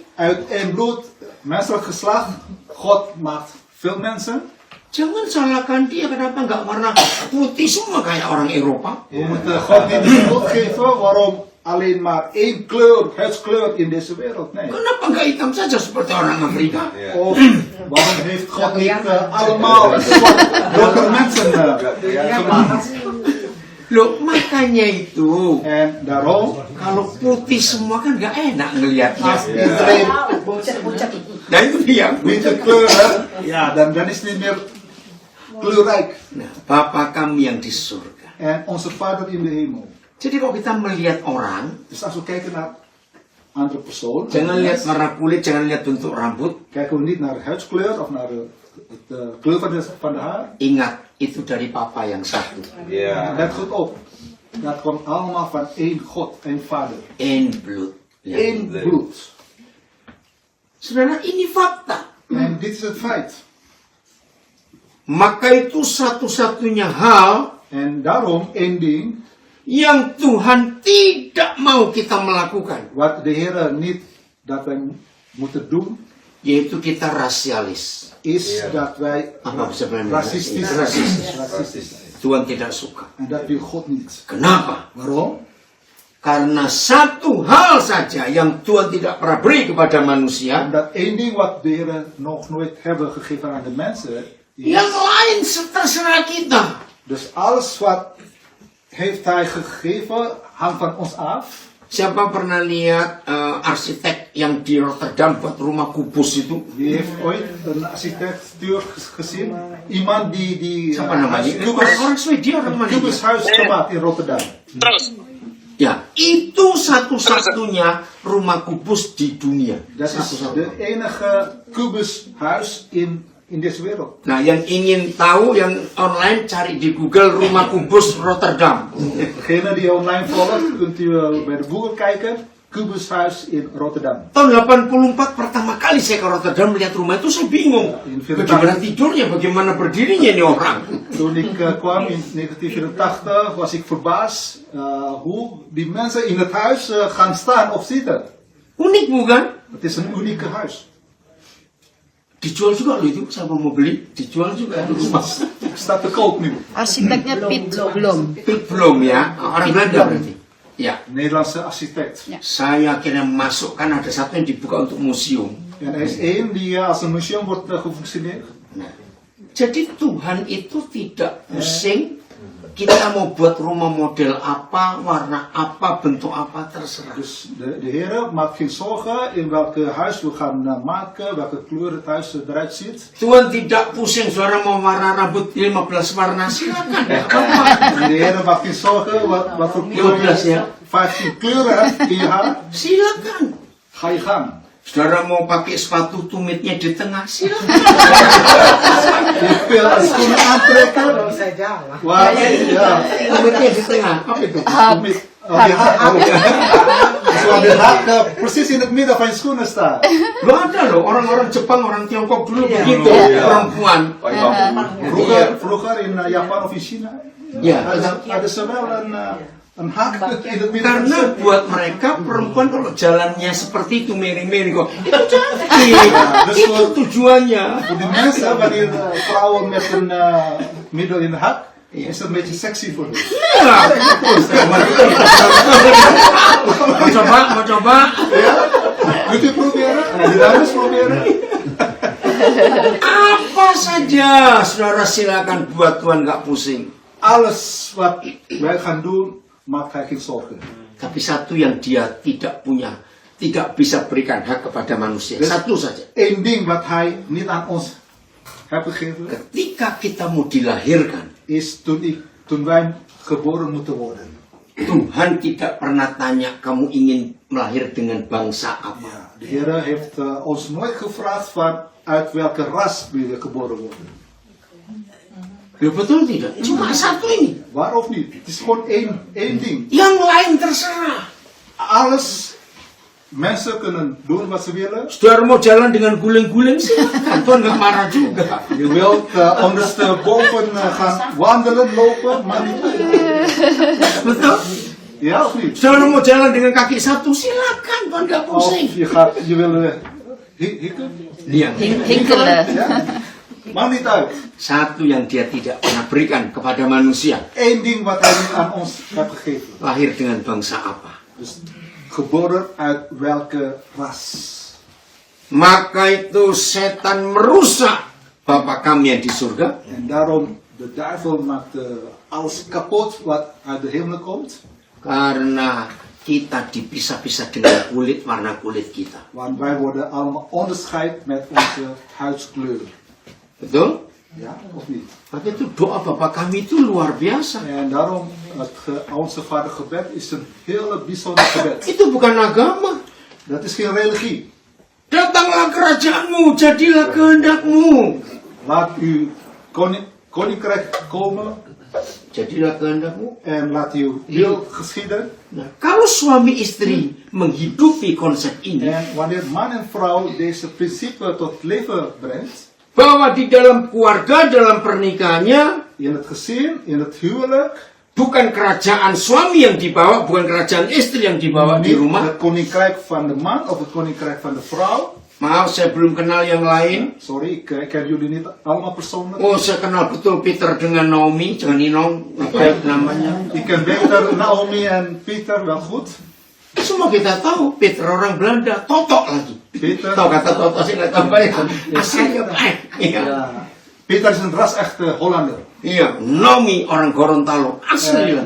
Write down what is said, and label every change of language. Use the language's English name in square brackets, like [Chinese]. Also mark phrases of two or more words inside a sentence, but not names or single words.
[Dutch] Uit één bloed, menselijk geslacht, God maakt veel mensen. [Indonesian] Jangan salahkan dia, kenapa nggak warna putih semua kayak orang Eropa? [Dutch] We moeten God niet de schuld geven waarom alleen maar één kleur, huidskleur in deze wereld. Nee. [Indonesian] Kenapa nggak hitam saja seperti orang Afrika? [Dutch] Of waarom heeft God niet allemaal zwart donker mensen gemaakt? [Indonesian] Loh, makanya itu. [Dutch] En daarom, [Indonesian] Kalau putih semua kan nggak enak ngelihatnya. [Dutch] als iedereen [Indonesian] Nah itu dia. [Dutch] witte kleuren, ja, dan is het niet meer kleurrijk. [Indonesian] Nah, Bapa kami yang di surga. [Dutch] En onze Vader in de hemel. [Indonesian] Jadi kalau kita melihat orang, [Dutch] Dus als we kijken naar andere persoon, [Indonesian] jangan lihat warna kulit, jangan lihat bentuk rambut. [Dutch] kijken we niet naar de huidskleur of naar de kleur van de haar. [Indonesian] Ingat, itu dari Papa yang satu. [Dutch] Let goed op. Dat komt allemaal van één God, één Vader. Eén bloed. Ya. Eén bloed. [Indonesian] Saudara, ini fakta. [Dutch] En dit is het feit. [Indonesian] Maka itu satu-satunya hal [Dutch] En daarom één ding [Indonesian] yang Tuhan tidak mau kita melakukan, [Dutch] wat de Heer niet dat wij moeten doen, [Indonesian] yaitu kita rasialis. [Dutch] is dat wij [Indonesian] Apa sebenarnya? [Dutch] racistisch Racistisch. zijn. [Indonesian] Tuhan tidak suka. [Dutch] En dat wil God niet. [Indonesian] Kenapa? [Dutch] Waarom? [Indonesian] Karena satu hal saja yang Tuhan tidak pernah beri kepada manusia, [Dutch] Omdat één ding wat de Heer nog nooit hebben gegeven aan de mensen, [Indonesian] yang [Dutch] is, [Indonesian] lain terserah kita. [Dutch] dus alles wat heeft Hij gegeven, hangt van ons af. [Indonesian] Siapa pernah lihat arsitek yang di Rotterdam buat rumah kubus itu? [Dutch] Wie heeft ooit een architectuur gezien? Iemand die [Indonesian] Siapa namanya? [Dutch] kubus, [Indonesian] Orang Swedia, orang mana? [Dutch] kubushuis gemaakt in Rotterdam. [Indonesian] Ya, itu satu-satunya rumah kubus di dunia. [Dutch] Dat is de enige kubushuis in deze wereld. [Indonesian] Nah, yang ingin tahu, yang online cari di Google rumah kubus Rotterdam. [Dutch] Degene die online volgt, kunt u bij de Google kijken. Kubushuis in Rotterdam. [Indonesian] Tahun 84 pertama kali saya ke Rotterdam melihat rumah itu saya bingung. Bagaimana tidurnya, bagaimana berdirinya ini orang. [Dutch] Toen ik kwam in 1984 was ik verbaasd hoe die mensen in het huis gaan staan of zitten. [Indonesian] Unik bukan? [Dutch] Het is een unieke huis. [Indonesian] Dijual juga loh itu, saya mau beli, dijual juga itu rumah. [Dutch] Staat te koop nu. [Indonesian] Arsiteknya Piet Blom. Piet Blom ya, orang Belanda berarti. Ya, [Dutch] Nederlandse architect. [Indonesian] saya akhirnya masuk, kan ada satu yang dibuka untuk museum. [Dutch] En er is één die als een museum wordt gefunctioneerd. [Indonesian] Nah, jadi Tuhan itu tidak pusing kita mau buat rumah model apa, warna apa, bentuk apa, terserah. [Dutch] Dus de Heer maakt geen zorgen in welke huis we gaan maken, welke kleur het huis eruit ziet. [Indonesian] Tuhan tidak pusing, saudara mau warna rambut 15 warna, silakan. Nggak apa-apa. [Dutch] De Heer maakt geen zorgen wat voor kleur [Indonesian] 15 ya. [Dutch] 15 kleuren in je haar. [Indonesian] Silakan. [Dutch] Ga je gang. [Indonesian] Saudara mau pakai sepatu tumitnya di tengah, silakan. [Dutch] Je wil schoenen aantrekken. Waar, ja. [Indonesian] Tumitnya di tengah. Apa itu? Tumit. [Dutch] Oh, die haak. Dus waar de haak precies in het midden van je schoenen staat. [Indonesian] Lo ada loh, orang-orang Jepang, orang Tiongkok dulu begitu, Iya. perempuan. [Dutch] Vroeger in Japan of in China. [Indonesian] Ya, [Dutch] Hadden ze wel een haak in het midden van [Indonesian] karena [Dutch] de [Indonesian] buat mereka perempuan kalau jalannya seperti itu miring-miring kok itu cantik, itu tujuannya. [Dutch] Voor die mensen, wanneer vrouwen met een middel in de hak, is dat een beetje sexy voor hen. [Indonesian] Iya. Mau coba? [Dutch] Kunt u proberen? De dames proberen? [Indonesian] Apa saja, saudara silakan buat Tuhan nggak pusing. [Dutch] Alles wat wij gaan doen, maakt hij geen zorgen. [Indonesian] Tapi satu yang dia tidak punya, tidak bisa berikan hak kepada manusia. Satu saja. [Dutch] Eén ding wat hij niet aan ons heeft gegeven, [Indonesian] Ketika kita mau dilahirkan, [Dutch] is toen wij geboren moeten worden. [Indonesian] Tuhan tidak pernah tanya kamu ingin melahir dengan bangsa apa. [Dutch] De Heer heeft ons nooit gevraagd van uit welke ras wil je geboren worden. [Indonesian] Ya betul tidak? Cuma satu ini. [Dutch] Waarom niet? Het is gewoon één ding. [Indonesian] Yang lain terserah. [Dutch] Alles, mensen kunnen doen wat ze willen. [Indonesian] Saudara mau jalan dengan guling-guling silakan. Tuhan nggak marah juga. [Dutch] Je wilt ondersteboven gaan wandelen, lopen, maar niet. [Indonesian] Betul? [Dutch] Ja of niet? [Indonesian] Saudara mau jalan dengan kaki satu silakan. Tuhan nggak [Dutch] Of [Indonesian] pusing. [Dutch] je wil hikken. [Indonesian] Iya. [Dutch] Hinkelen. Ja? Maakt niet uit. [Indonesian] Satu yang dia tidak pernah berikan kepada manusia. [Dutch] Eén ding wat hij niet aan ons heeft gegeven. [Indonesian] Lahir dengan bangsa apa? [Dutch] Dus geboren uit welke ras? [Indonesian] Maka itu setan merusak Bapa kami yang di surga. [Dutch] En daarom, de duivel maakt alles kapot wat uit de hemel komt. [Indonesian] Karena kita dipisah-pisah dengan warna kulit kita. [Dutch] Want wij worden allemaal onderscheid met onze huidskleur. [Indonesian] Betul? [Dutch] Ja, of niet? [Indonesian] Maka itu doa Bapa kami itu luar biasa. [Dutch] En daarom, onze vader gebed is een hele bijzonder gebed. [Indonesian] Itu bukan agama. [Dutch] Dat is geen religie. [Indonesian] Datanglah kerajaanmu, jadilah kehendakmu. [Dutch] Laat uw koninkrijk komen [Indonesian] Jadilah kehendakmu. [Dutch] en laat uw wil geschieden. [Indonesian] Nah, kalau suami istri menghidupi konsep ini, [Dutch] En wanneer man en vrouw deze principe tot leven brengt, [Indonesian] bahwa di dalam keluarga, dalam pernikahannya, [Dutch] in het gezin, in het huwelijk, [Indonesian] bukan kerajaan suami yang dibawa, bukan kerajaan istri yang dibawa di [Dutch] niet [Indonesian] rumah. [Dutch] het koninkrijk van de man of het koninkrijk van de vrouw. [Indonesian] Maaf, saya belum kenal yang lain. [Dutch] Sorry, ik ken jullie niet allemaal persoonlijk. [Indonesian] Oh, saya kenal betul Peter dengan Naomi, jangan Ninong, apa namanya. [Dutch] Ik ken beter Naomi en Pieter wel goed. [Indonesian] Semua kita tahu, Peter orang Belanda, Totok lagi. [Dutch] Peter, [Indonesian] Tahu kata Totok sih nggak tahu ya. Asalnya baik. Iya. [Dutch] ja, Peter is een ras-echte Hollander. [Indonesian] Iya, Naomi orang Gorontalo, asli lah.